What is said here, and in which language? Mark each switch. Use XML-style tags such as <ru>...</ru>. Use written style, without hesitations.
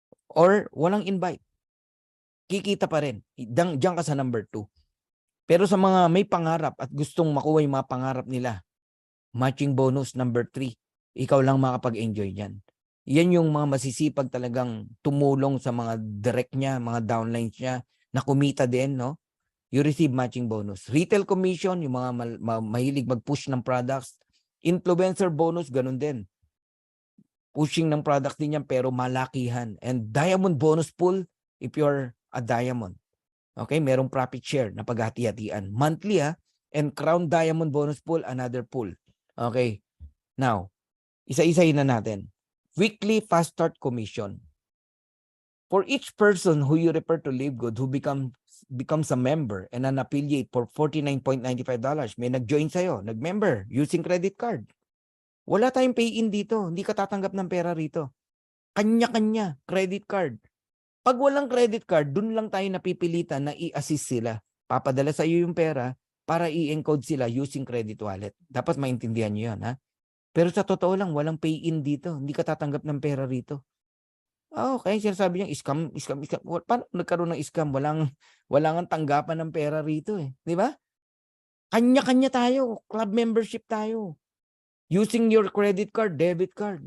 <tl>Or walang invite. Kikita pa rin. Diyan ka sa number 2. Pero sa mga may pangarap at gustong makuha yung mga pangarap nila, matching bonus number 3. Ikaw lang makapag-enjoy yan. Yan yung mga masisipag talagang tumulong sa mga direct niya, mga downlines niya, na kumita din, no?</tl> <en>You receive matching bonus. Retail commission,</en> <tl>yung mga mahilig mag-push ng</tl> <en>products. Influencer bonus,</en> <tl>ganun din.</tl> <en>Pushing</en> <tl>ng product din yan pero malakihan.</tl> <en>And diamond bonus pool if you're a diamond. Okay, merong profit share</en> <tl>na paghati-hatian.</tl> <en>Monthly and crown diamond bonus pool, another pool. Okay, now,</en> <tl>isa-isahin na natin.</tl> <en>Weekly fast start commission. For each person who you refer to Live Good who becomes a member and an affiliate for $49.95,</en> <tl>may nag-join sa'yo, nag-member</tl> <en>using credit card.</en> <tl>Wala tayong pay-in dito. Hindi ka tatanggap ng pera rito. Kanya-kanya, credit card. Pag walang credit card, dun lang tayo napipilitan na i-assist sila. Papadala sa iyo yung pera para i-encode sila using credit wallet. Dapat maintindihan nyo yan, ha? Pero sa totoo lang, walang pay-in dito. Hindi ka tatanggap ng pera rito. Okay, sinasabi niya, scam. Paano nagkaroon ng scam? Walang tanggapan ng pera rito eh. Di ba? Kanya-kanya tayo. Club membership tayo.</tl> <en>Using your credit card, debit card.</en>